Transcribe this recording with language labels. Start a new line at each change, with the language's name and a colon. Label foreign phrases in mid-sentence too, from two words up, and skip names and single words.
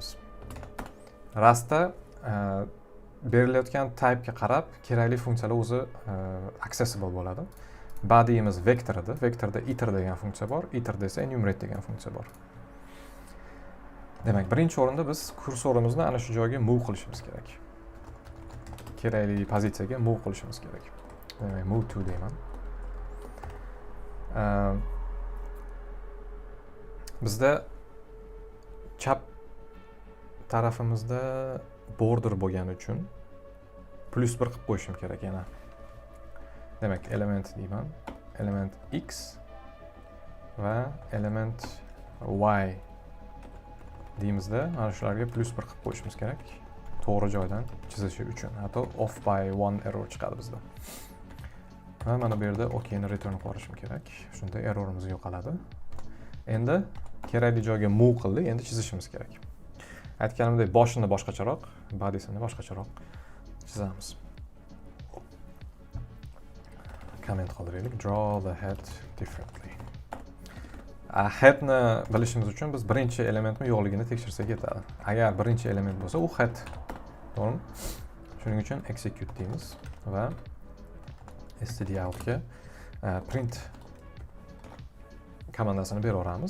Uzbek: Rastda berilayotgan type'ga qarab kerakli funksiyalar o'zi accessible bo'ladi. Body'imiz vektor edi. Vektorda iter degan funksiya bor, iterda esa enumerate degan funksiya bor. Demak, birinchi o'rinda biz kursorimizni ana shu joyga move qilishimiz kerak. Kerakli pozitsiyaga move qilishimiz kerak. Demak,
English: move to
Uzbek: deyman. Bizda chap tarafimizda border bo'lgani uchun +1 qilib qo'yishim kerak yana. Demak, element deyman, element x va element y deymizda mana shularga +1 qilib qo'yishimiz kerak. To'g'ri joydan chizishi uchun. Hatto
English: off by 1 error
Uzbek: chiqadi bizda. Va mana bu yerda okni return qilib yuborishim kerak. Shunda errorimiz yo'qoladi. Endi kerakli joyga move qildik, endi chizishimiz kerak. Aytganimdek, boshini boshqacharoq, body'sini boshqacharoq chizamiz. Comment qoldiraylik.
English: Draw the head differently.
Uzbek: Headni bilishimiz uchun biz birinchi elementmi yo'qligini tekshirsak yetadi. Agar birinchi element bo'lsa, u head. To'g'rimi? Shuning uchun execute deymiz va stdout ga print komandasini beraveramiz.